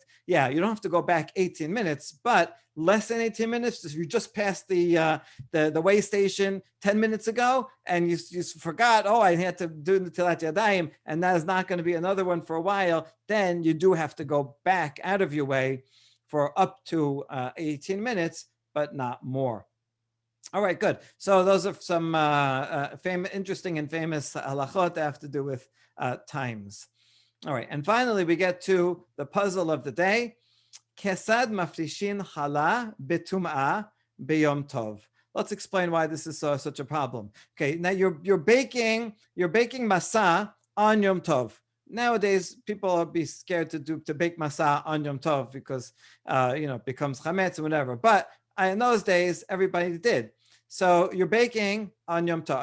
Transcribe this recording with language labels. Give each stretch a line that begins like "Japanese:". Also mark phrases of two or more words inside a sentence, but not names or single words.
English: Yeah, you don't have to go back 18 minutes, but less than 18 minutes, if you just passed the way station 10 minutes ago and you forgot, I had to do the
Hebrew: נטילת ידיים,
English: and that is not going to be another one for a while, then you do have to go back out of your way for up to 18 minutes, but not more. All right, good. So those are some interesting and famous halachot that have to do with times. All right, and finally we get to the puzzle of the day.
Hebrew: כיצד מפרישין חלה בטומאה ביום טוב.
English: Let's explain why this is such a problem. Okay, now you're baking masa on
Hebrew: יום טוב.
English: Nowadays, people will be scared to bake masa on
Hebrew: יום טוב
English: because it becomes chametz and whatever. But in those days, everybody did. So you're baking on
Hebrew: יום טוב.